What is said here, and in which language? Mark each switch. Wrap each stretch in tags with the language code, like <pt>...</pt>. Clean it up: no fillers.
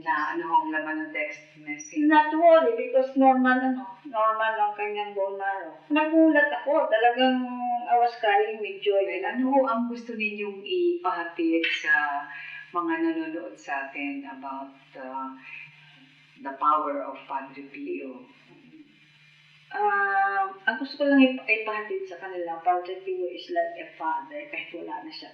<tl>Na ang laman ng text message?</tl> <en>Not worry because normal</en> <tl>ang kanyang</tl> <en>bone marrow.</en> <tl>Nagulat ako, talagang</tl> <en>I was crying with joy.</en> <tl>Ano ang gusto ninyong ipahatid sa mga nanonood sa atin</tl> <en>about the power of</en> <tl>Padre Pio? Ang gusto ko lang ipahatid sa kanila, Padre Pio</tl> <en>is like a father</en> <tl>kahit wala na siya.</tl>